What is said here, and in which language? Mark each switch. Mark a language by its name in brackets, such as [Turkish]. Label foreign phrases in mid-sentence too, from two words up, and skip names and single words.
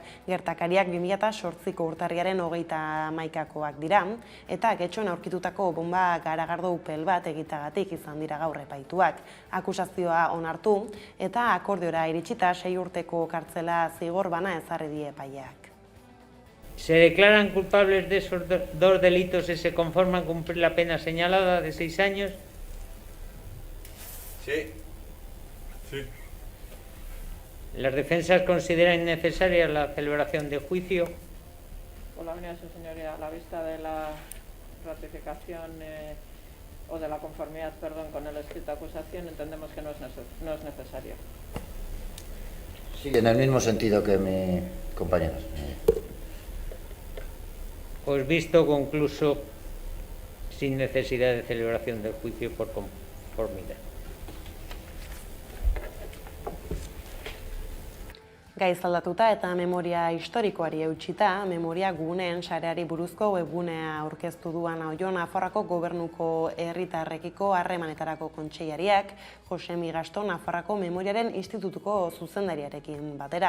[Basque] Gertakariak 2008ko urtarriaren 31koak dira, eta getxoan aurkitutako bomba garagardo upel bat egitagatik izan dira gaur epaituak. Akusazioa onartu eta akordiora iritsita 6 urteko kartzela zigor bana ezarri die epaileak. [Spanish] Se declaran culpables de esos dos delitos y se conforman cumplir la pena señalada de 6 años. Sí. Sí. ¿Las defensas consideran innecesaria la celebración de juicio? Por la venida de su señoría, a la vista de la ratificación o de la conformidad, con el escrito de acusación, entendemos que no es necesario. Sí, en el mismo sentido que mis compañeros. Pues visto concluso, sin necesidad de celebración del juicio por conformidad. [Basque] Gaiz aldatuta eta memoria historikoari eutxita, memoria guneen sareari buruzko webgunea aurkeztu duan Oio Nafarroako gobernuko herritarrekiko harremanetarako kontseilariak, Josemi Gasto Nafarroako Memoriaren Institutuko zuzendariarekin batera.